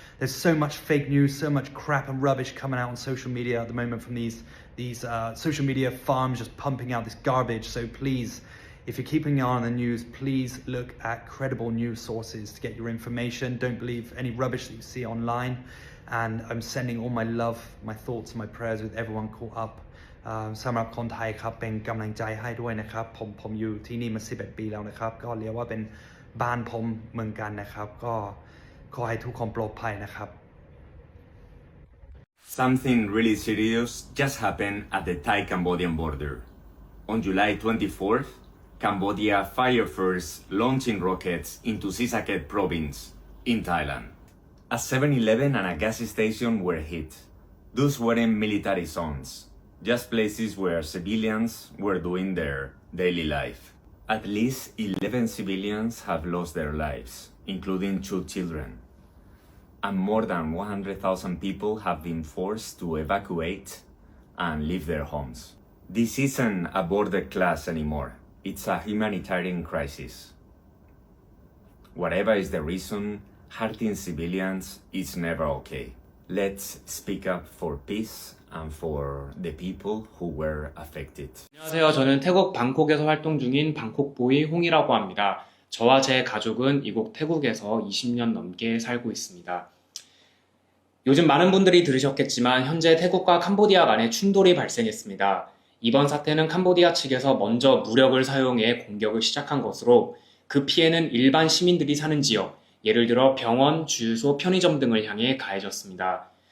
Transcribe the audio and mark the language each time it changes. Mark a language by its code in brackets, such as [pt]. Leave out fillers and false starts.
[en] There's so much fake news, so much crap and rubbish coming out on social media at the moment from these social media farms just pumping out this garbage. So please, if you're keeping an eye on the news, please look at credible news sources to get your information. Don't believe any rubbish that you see online. And I'm sending all my love, my thoughts, my prayers with everyone caught up. [th] สำหรับคนไทยครับเป็นกำลังใจให้ด้วยนะครับผมอยู่ที่นี่มา11 ปีแล้วนะครับก็เรียกว่าเป็นบ้านผมเมืองกันนะครับก็ขอให้ทุกคนปลอดภัยนะครับ [en] Something really serious just happened at the Thai-Cambodian border. On July 24th, Cambodia fired first launching rockets into Sisaket province in Thailand. A 7-Eleven and a gas station were hit. Those weren't military zones, just places where civilians were doing their daily life. At least 11 civilians have lost their lives, including 2 children. And more than 100,000 people have been forced to evacuate and leave their homes. This isn't a border clash anymore. It's a humanitarian crisis. Whatever is the reason, hurting civilians is never okay. Let's speak up for peace and for the people who were affected. [ko] 안녕하세요. 저는 태국 방콕에서 활동 중인 방콕보이 홍이라고 합니다. 저와 제 가족은 이곳 태국에서 20년 넘게 살고 있습니다. 요즘 많은 분들이 들으셨겠지만 현재 태국과 캄보디아 간에 충돌이 발생했습니다. 이번 사태는 캄보디아 측에서 먼저 무력을 사용해 공격을 시작한 것으로 그 피해는 일반 시민들이 사는 지역, 예를 들어 병원, 주유소, 편의점 등을 향해 가해졌습니다.